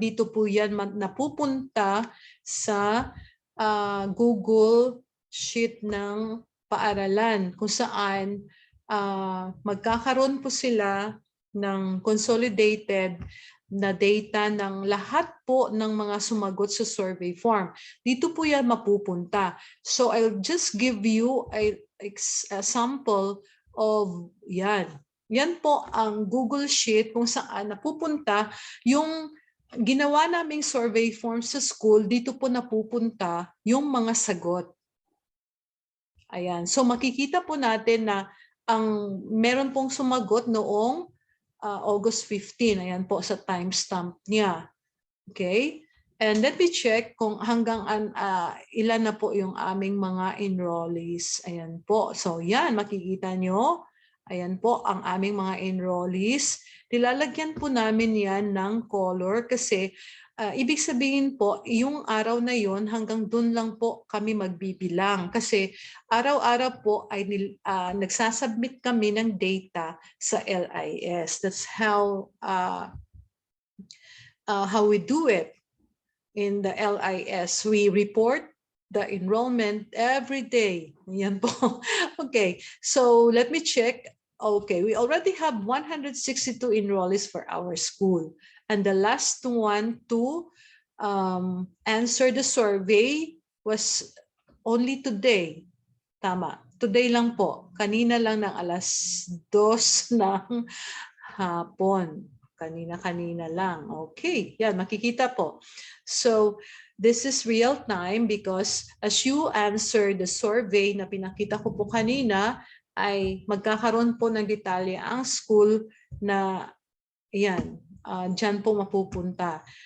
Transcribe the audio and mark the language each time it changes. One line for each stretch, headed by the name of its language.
Filipino: Dito po yan napupunta sa Google Sheet ng paaralan kung saan magkakaroon po sila ng consolidated na data ng lahat po ng mga sumagot sa survey form. Dito po yan mapupunta.
English: So I'll just give you a sample of yan.
Filipino: Yan po ang Google Sheet kung saan napupunta yung ginawa naming survey form sa school. Dito po napupunta yung mga sagot. Ayan. So makikita po natin na ang meron pong sumagot noong August 15. Ayan po sa timestamp niya. Okay?
English: And let me check
Filipino: kung hanggang ilan na po yung aming mga enrollees. Ayan po. So yan, makikita nyo. Ayan po ang aming mga enrollees. Nilalagyan po namin yan ng color kasi ibig sabihin po, yung araw na yon hanggang dun lang po kami magbibilang. Kasi araw-araw po ay nagsasubmit kami ng data sa LIS.
English: That's how we do it in the LIS. We report the enrollment every day.
Filipino: Yan po.
English: Okay, so let me check. Okay, we already have 162 enrollees for our school. And the last one to answer the survey was only today.
Filipino: Tama. Today lang po. Kanina lang ng alas 2 ng hapon. Kanina-kanina lang. Okay. Yan, makikita po.
English: So, this is real time because as you answer the survey
Filipino: na pinakita ko po kanina, ay magkakaroon po ng detalye ang school na yan, dyan po mapupunta.